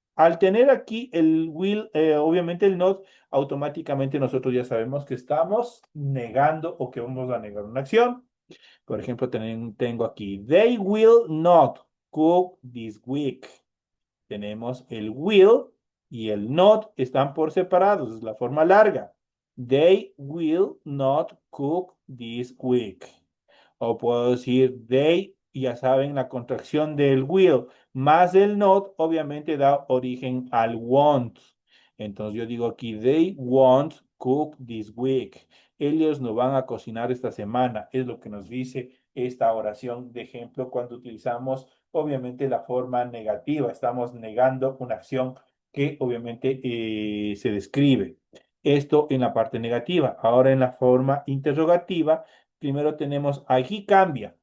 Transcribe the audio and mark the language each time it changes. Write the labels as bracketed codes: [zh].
[es] Al tener aquí el will, obviamente el not, automáticamente nosotros ya sabemos que estamos negando o que vamos a negar una acción. Por ejemplo, tengo aquí, [en] they will not cook this week. [es] Tenemos el will y el not están por separados, es la forma larga. [en] They will not cook this week. [es] O puedo decir they, ya saben, la contracción del will más el not, obviamente da origen al won't. Entonces yo digo aquí, [en] they won't cook this week. [es] Ellos no van a cocinar esta semana. Es lo que nos dice esta oración de ejemplo cuando utilizamos obviamente la forma negativa. Estamos negando una acción que obviamente se describe. Esto en la parte negativa. Ahora en la forma interrogativa, primero tenemos aquí cambia.